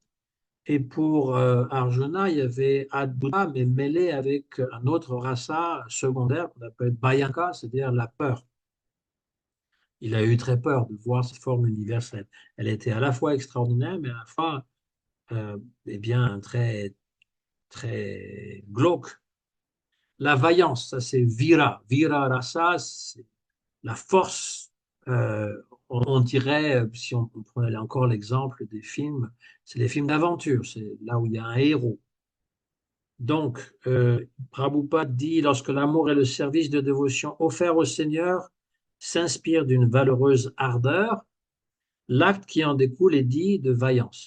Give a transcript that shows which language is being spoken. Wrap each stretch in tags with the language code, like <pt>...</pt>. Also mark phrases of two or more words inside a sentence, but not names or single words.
<fr>Et pour Arjuna, il y avait Adbhuta, mais mêlé avec un autre rasa secondaire qu'on appelle Bhayanka, c'est-à-dire la peur. Il a eu très peur de voir cette forme universelle. Elle était à la fois extraordinaire, mais à la fois eh bien, très, très glauque. La vaillance, ça c'est vira.</fr> <sa>वीर रस,</sa> <fr>c'est la force. On dirait, si on prenait encore l'exemple des films, c'est les films d'aventure. C'est là où il y a un héros. Donc, Prabhupada dit, lorsque l'amour et le service de dévotion offert au Seigneur s'inspirent d'une valeureuse ardeur, l'acte qui en découle est dit de vaillance.</fr>